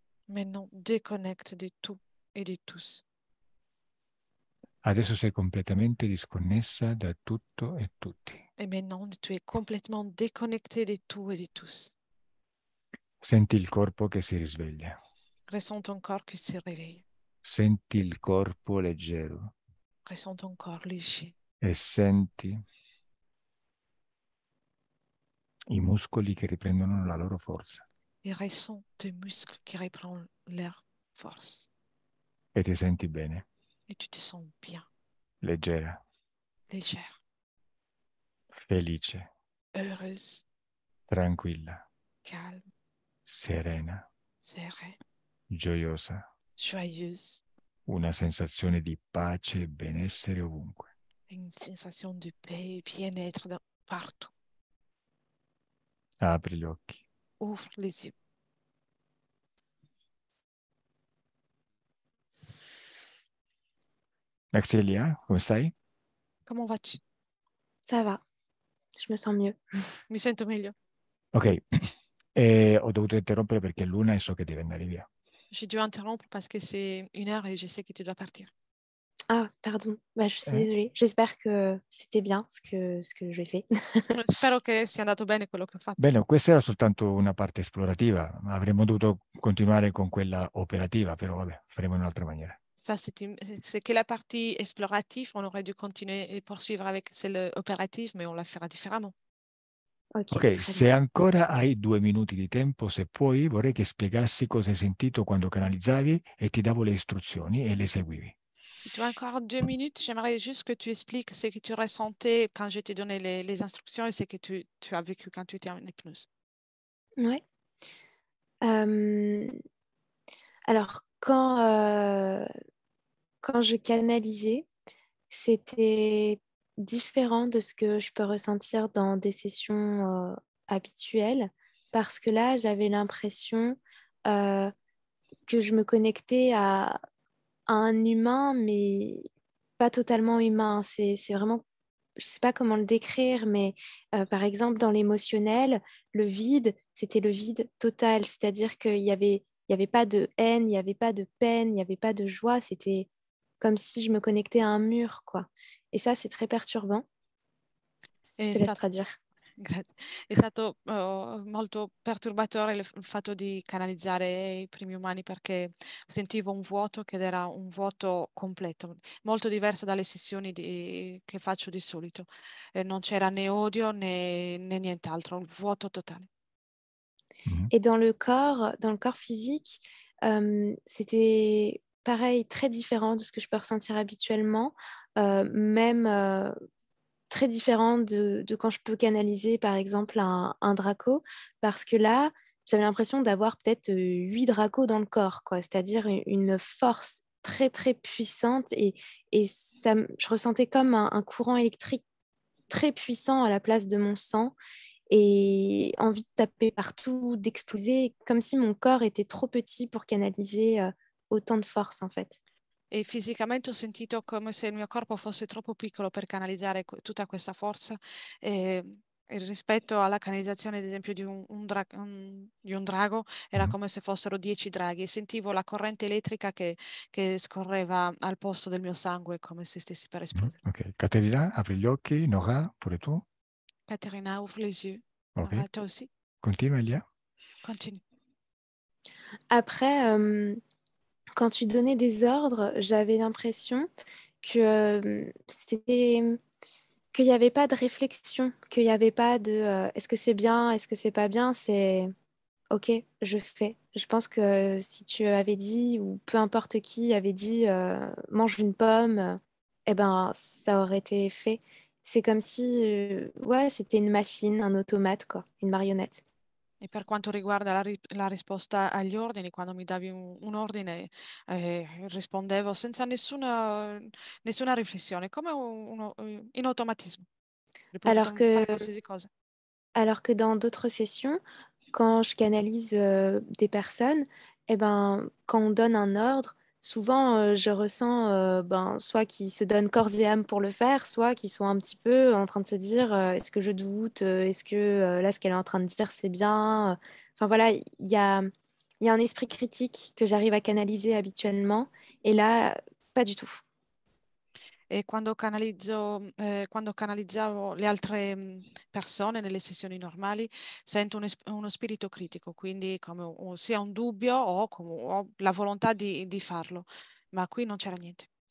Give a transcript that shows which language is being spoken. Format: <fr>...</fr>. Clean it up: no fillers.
<fr>Maintenant, déconnecte de tout et de tous.</fr> <it>Adesso sei completamente disconnessa da tutto e tutti.</it> <fr>Et maintenant, tu es complètement déconnecté de tout et de tous.</fr> <it>Senti il corpo che si risveglia.</it> <fr>Ressens ton corps qui se réveille.</fr> <it>Senti il corpo leggero</it> <fr>Ressens ton corps léger.</fr> <it>e senti i muscoli che riprendono la loro forza.</it> <fr>Et ressens tes muscles qui reprennent leur force.</fr> <it>E ti senti bene,</it> <fr>Et tu te sens bien,</fr> <it>leggera,</it> <fr>légère,</fr> <it>felice,</it> <fr>heureuse,</fr> <it>tranquilla,</it> <fr>calme,</fr> <it>serena,</it> <fr>sereine,</fr> <it>gioiosa.</it> <fr>joyeuse.</fr> <it>Una sensazione di pace e benessere ovunque.</it> <fr>Une sensation de paix et bien-être partout.</fr> <it>Apri gli occhi.</it> <fr>Ouvre les yeux.</fr> <it>Maxelia, come stai?</it> <fr>Comment vas-tu? Ça va, je me sens mieux.</fr> <it>Mi sento meglio. Ok, ho dovuto interrompere perché è l'una e so che deve andare via.</it> <fr>J'ai dû interrompre parce que c'est 1 heure et je sais que tu dois partir. Ah, pardon. Bah, je suis désolée. J'espère que c'était bien ce que j'ai fait.</fr> <it>Spero che sia andato bene quello che ho fatto. Bene, questa era soltanto una parte esplorativa, avremmo dovuto continuare con quella operativa, però vabbè, faremo in un'altra maniera.</it> <fr>Ça, c'est que la partie explorative. On aurait dû continuer et poursuivre avec celle opérative, mais on la fera différemment. Ok, Ok, très</fr> <it>se</it> <fr>bien.</fr> <it>ancora hai 2 minuti di tempo, se puoi, vorrei che spiegassi cosa hai sentito quando canalizzavi e ti davo le istruzioni e le seguivi.</it> <fr>Si tu as encore 2 minutes, j'aimerais juste que tu expliques ce que tu ressentais quand je t'ai donné les instructions et ce que tu as vécu quand tu étais en hypnose. Ouais. Alors, quand, quand je canalisais, c'était différent de ce que je peux ressentir dans des sessions habituelles, parce que là, j'avais l'impression euh, que je me connectais à un humain, mais pas totalement humain. C'est vraiment, je sais pas comment le décrire, mais par exemple, dans l'émotionnel, le vide, c'était le vide total, c'est-à-dire il y avait pas de haine, il n'y avait pas de peine, il n'y avait pas de joie, c'était comme si je me connectais à un mur, quoi. Et ça, c'est très perturbant. Je</fr> <it>È</it> <fr>traduire.</fr> <it>è stato molto perturbatore il fatto di canalizzare i primi umani perché sentivo un vuoto che era un vuoto completo, molto diverso dalle sessioni che faccio di solito. Non c'era né odio né nient'altro, un vuoto totale. Mhm.</it> <fr>Et dans le corps physique, c'était pareil, très différent de ce que je peux ressentir habituellement, même très différent de quand je peux canaliser, par exemple, un Draco, parce que là, j'avais l'impression d'avoir peut-être 8 Dracos dans le corps, quoi, c'est-à-dire une force très, très puissante, et ça, je ressentais comme un courant électrique très puissant à la place de mon sang, et envie de taper partout, d'exploser, comme si mon corps était trop petit pour canaliser autant de force, en fait.</fr> <it>E fisicamente ho sentito come se il mio corpo fosse troppo piccolo per canalizzare tutta questa forza. E, e rispetto alla canalizzazione, ad esempio, di un drago, era Mhm. come se fossero 10 draghi e sentivo la corrente elettrica che scorreva al posto del mio sangue, come se stessi per Mhm. esplodere. Ok. Caterina, apri gli occhi. Nora, pure tu.</it> <fr>Caterina, ouvre les yeux. Ok. Nora, toi aussi.</fr> <it>Continua, Elia.</it> <fr>Continue. Après, quand tu donnais des ordres, j'avais l'impression que c'était qu'il n'y avait pas de réflexion, qu'il n'y avait pas de est-ce que c'est bien, est-ce que c'est pas bien, c'est ok, je fais. Je pense que si tu avais dit, ou peu importe qui avait dit mange une pomme, eh ben ça aurait été fait. C'est comme si ouais, c'était une machine, un automate, quoi, une marionnette.</fr> <it>E per quanto riguarda la risposta agli ordini, quando mi davi un ordine, rispondevo senza nessuna riflessione, come in automatismo. Avrei</it> <fr>Alors</fr> <it>potuto</it> <fr>que</fr> <it>fare qualsiasi cosa.</it> <fr>Alors que dans d'autres sessions, quand je canalise des personnes, eh ben, quand on donne un ordre, souvent je ressens ben, soit qu'ils se donnent corps et âme pour le faire, soit qu'ils sont un petit peu en train de se dire est-ce que je doute, est-ce que là ce qu'elle est en train de dire c'est bien. Enfin voilà, il y a un esprit critique que j'arrive à canaliser habituellement, et là, pas du tout.</fr> <it>E quando canalizzavo le altre persone nelle sessioni normali, sento uno spirito critico, quindi come sia un dubbio o la volontà di farlo, ma qui non c'era niente.</it>